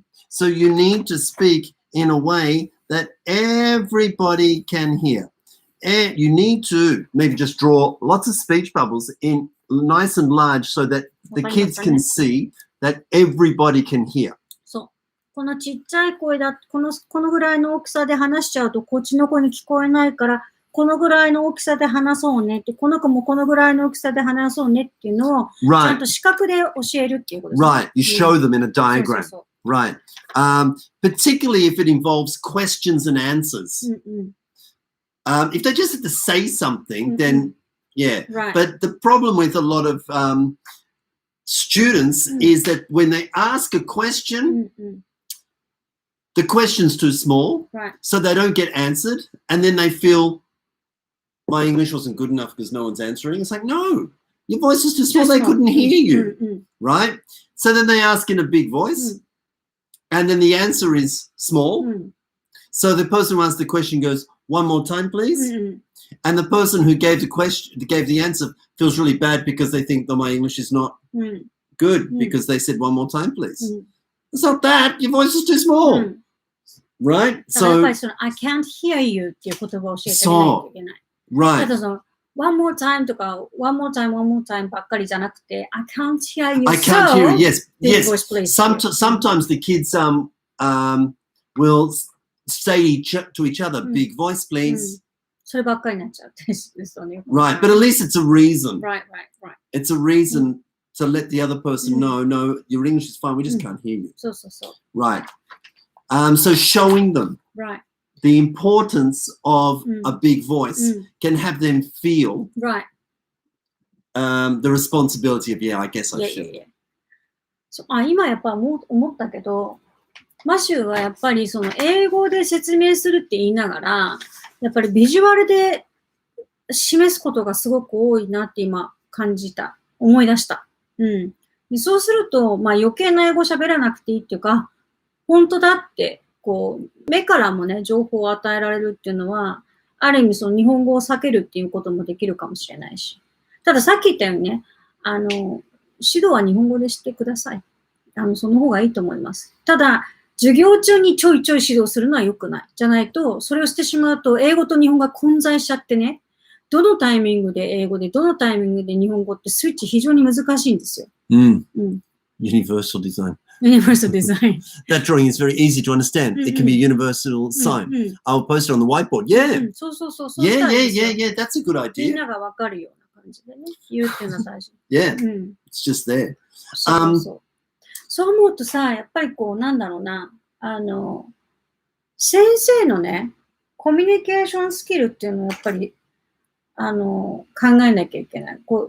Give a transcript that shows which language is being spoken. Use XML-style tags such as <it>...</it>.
<en>So you need to speak in a way that everybody can hear. And you need to maybe just draw lots of speech bubbles in nice and large so that the kids can see that everybody can hear.</en> <ja>そう。このちっちゃい声だ、このぐらいの大きさで話しちゃうとこっちの子に聞こえないから、このぐらいの大きさで話そうねって、この子もこのぐらいの大きさで話そうねっていうのを、ちゃんと視覚で教えるっていうことですね。</ja> <en>Right. You show them in a diagram. Right. Particularly if it involves questions and answers. If they just have to say something, then yeah. Right. But the problem with a lot of students is that when they ask a question, the question's too small, so they don't get answered, and then they feel my English wasn't good enough because no one's answering. It's like, no, your voice is too small, they couldn't hear you, right? So then they ask in a big voice, and then the answer is small. So the person who asked the question goes, one more time, please. And the person who gave the answer feels really bad because they think that my English is not good because they said one more time, please. It's not that. Your voice is too small. Right? So, I can't hear you</en> <ja>っていう言葉を教えてあげないといけない。</ja> <en>Right.</en> <ja>ただその</ja> <en>one more time</en> <ja>とか one more time ばっかりじゃなくて</ja> <en>I can't hear you. I can't hear you. Yes. Voice, please. Sometimes the kids will say to each other, big voice, please.</en> <ja>そればっかりになっちゃうですよね。</ja> <en>Right, but at least it's a reason. Right. It's a reason to let the other person know, no, your English is fine, we just can't hear you. So. Right. So showing them the importance of a big voice can have them feel the responsibility of, I guess I should.</en> <ja>今やっぱ思ったけど、マシューはやっぱりその英語で説明するって言いながら、やっぱりビジュアルで示すことがすごく多いなって今感じた。思い出した。でそうすると、余計な英語喋らなくていいっていうか、本当だって、こう、目からもね、情報を与えられるっていうのは、ある意味その日本語を避けるっていうこともできるかもしれないし。たださっき言ったようにね、指導は日本語でしてください。その方がいいと思います。ただ、授業中にちょいちょい指導するのは良くない。じゃないと、それをしてしまうと、英語と日本が混在しちゃってね、どのタイミングで英語で、どのタイミングで日本語ってスイッチ非常に難しいんですよ。</ja> <en>Universal design. Universal design. That drawing is very easy to understand. It can be a universal sign. I'll post it on the whiteboard. Yeah.</en> <ja>そう。</ja> <en>Yeah. That's a good</en> <ja>みん</ja> <en>idea.</en> <ja>ながわかるような感じでね、言うっていうのは大事。</ja> <en>Yeah. It's just there.</en> <ja>そう思うとさ、やっぱりこう、なんだろうな、先生のね、コミュニケーションスキルっていうのをやっぱり、考えなきゃいけない。</ja>